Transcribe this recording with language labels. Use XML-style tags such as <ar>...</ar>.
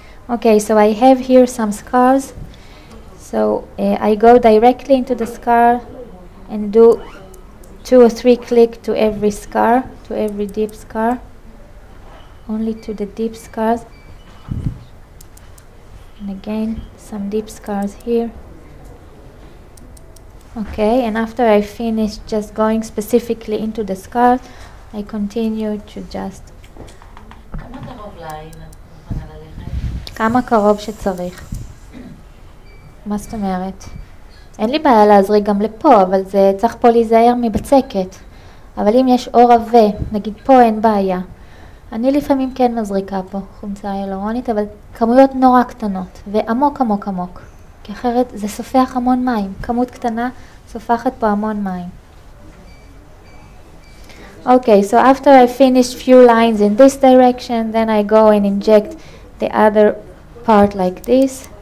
<en>Okay, so I have here some scars. So I go directly into the scar and do 2 or 3 clicks to every scar, to every deep scar, only to the deep scars. And again, some deep scars here. Okay, and after I finish just going specifically into the scars, I continue to just...</en> <he>כמה קרוב לעין את מוכנה ללכת? כמה קרוב שצריך. מה זאת אומרת? אין לי בעיה להזריק גם לפה, אבל זה צריך פה להיזהר מבצקת. אבל אם יש אור עבה, נגיד פה אין בעיה. אני לפעמים כן מזריקה פה חומצה הילורונית, אבל כמויות נורא קטנות, ועמוק עמוק עמוק. כי אחרת זה סופח המון מים. כמות קטנה סופחת פה המון מים.</he> <en>Okay, so after I finish few lines in this direction, then I go and inject the other part like this.</en>